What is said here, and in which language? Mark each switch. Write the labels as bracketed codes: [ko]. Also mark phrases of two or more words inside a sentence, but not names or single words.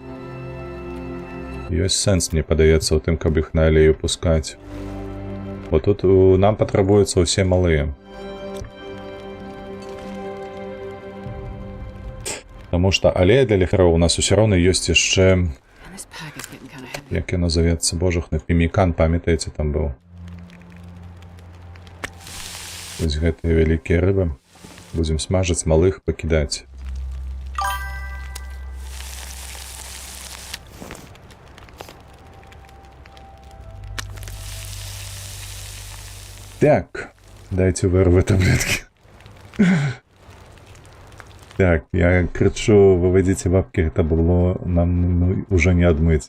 [be] Ёсць сэнс, мне падаецца, у тым, каб іх на алею пускаць. Бо тут нам патрабуюцца ўсе малыя. Таму што алея для лекараў у нас усё роўна ёсць яшчэ, [en] And this pack is getting kind of heavy. [be] як ён назавецца, божухны, пемікан, памятаеце, там быў. Вось гэтыя вялікія рыбы. Будзем смажыць, малых пакідаць. [ru] Так, дайте вырву таблетки. Так, я кричу, выводите бабки, это было нам уже не отмыть.